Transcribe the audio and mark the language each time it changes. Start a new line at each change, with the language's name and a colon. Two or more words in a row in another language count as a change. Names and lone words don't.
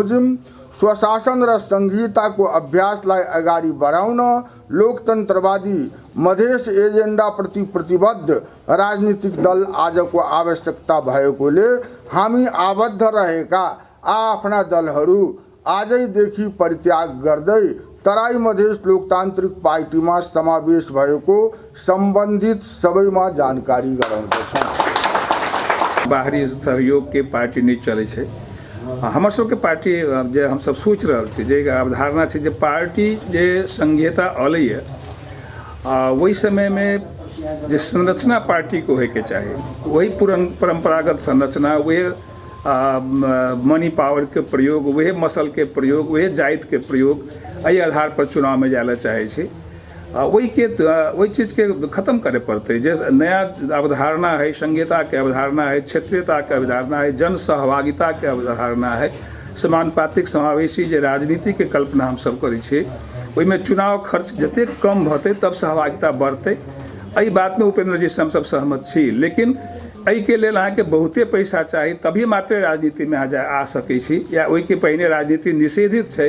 Nepali: बमोजिम स्वशासन र संघीयताको अभ्यासलाई अगाडि बढाउन लोकतन्त्रवादी मधेस एजेन्डाप्रति प्रतिबद्ध राजनीतिक दल आजको आवश्यकता भएकोले हामी आबद्ध रहेका आफ्ना दलहरू आजैदेखि परित्याग गर्दै तराई मधेस लोकतान्त्रिक पार्टीमा समावेश भएको सम्बन्धित सबैमा जानकारी गराउँदछौँ।
Maithili: बाहरी सहयोग के पार्टी नहीं चले छे। हमर सबके पार्टी जे हम सब सोच रहल छी जे अवधारणा छै जे पार्टी जे संघीयता अलैए वही समय में जे संरचना पार्टी को होके चाही वही परंपरागत संरचना वही
English: money power
Maithili: के प्रयोग वही मसल के प्रयोग वही जाइत के प्रयोग एहि आधार पर चुनाव में जाए चाहे छी वही चीज़ के खत्म करे पड़ते। जे नया अवधारणा है संघीयता के अवधारणा है क्षेत्रीयता के अवधारणा है जन सहभागिता के अवधारणा है समानुपातिक समावेशी जे राजनीति के कल्पना हम सब करै छी ओहिमे चुनाव खर्च जते कम भते तब सहभागिता बढ़ते। एहि बात में उपेंद्र जी से हम सब सहमत छी। लेकिन एहि के लेल अहाँके बहुते पैसा चाही तभी मात्र राजनीति में आ सकै छी या ओहि के पहिने राजनीति निषेधित छै।